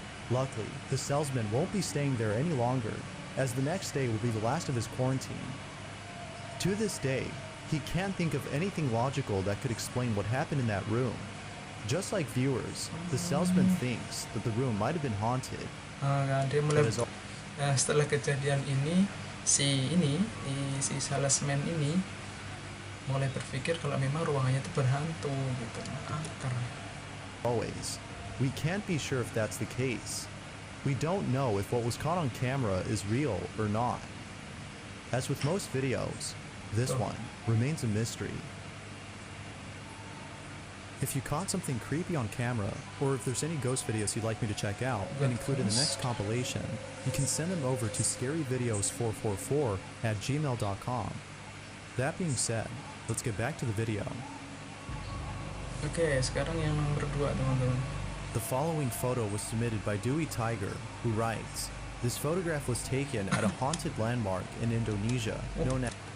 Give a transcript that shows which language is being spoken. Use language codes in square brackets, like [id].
[en] Luckily, the salesman won't be staying there any longer, as the next day will be the last of his quarantine. To this day, he can't think of anything logical that could explain what happened in that room. Just like viewers, the salesman thinks that the room might have been haunted. [id] Dia mulai, setelah kejadian ini, si salesman ini mulai berpikir kalau memang ruangannya itu berhantu gitu, angker. [en] Always, we can't be sure if that's the case. We don't know if what was caught on camera is real or not. As with most videos, this one remains a mystery. If you caught something creepy on camera, or if there's any ghost videos you'd like me to check out and include in the next compilation, you can send them over to scaryvideos444@gmail.com. That being said, let's get back to the video. [id] Oke, sekarang yang nomor 2 teman-teman. [en] The following photo was submitted by Dewey Tiger, who writes, "This photograph was taken at a haunted landmark in Indonesia known as..."